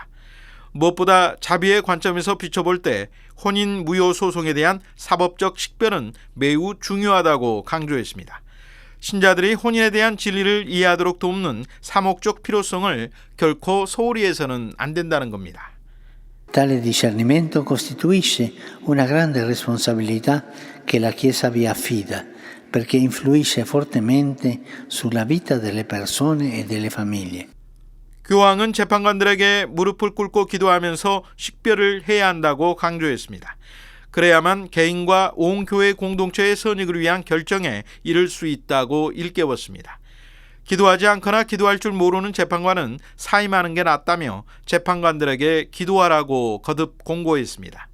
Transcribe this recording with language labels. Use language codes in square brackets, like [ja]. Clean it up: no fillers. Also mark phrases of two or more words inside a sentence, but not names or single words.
[ko] 무엇보다 자비의 관점에서 비춰볼 때 혼인 무효 소송에 대한 사법적 식별은 매우 중요하다고 강조했습니다. 신자들이 혼인에 대한 진리를 이해하도록 돕는 사목적 필요성을 결코 소홀히 해서는 안 된다는 겁니다. [it] Tale discernimento costituisce una grande responsabilità che la Chiesa vi affida, perché influisce fortemente sulla vita delle persone e delle famiglie. [ko] 교황은 재판관들에게 무릎을 꿇고 기도하면서 식별을 해야 한다고 강조했습니다. 그래야만 개인과 온 교회 공동체의 선익을 위한 결정에 이를 수 있다고 일깨웠습니다. 기도하지 않거나 기도할 줄 모르는 재판관은 사임하는 게 낫다며 재판관들에게 기도하라고 거듭 공고했습니다.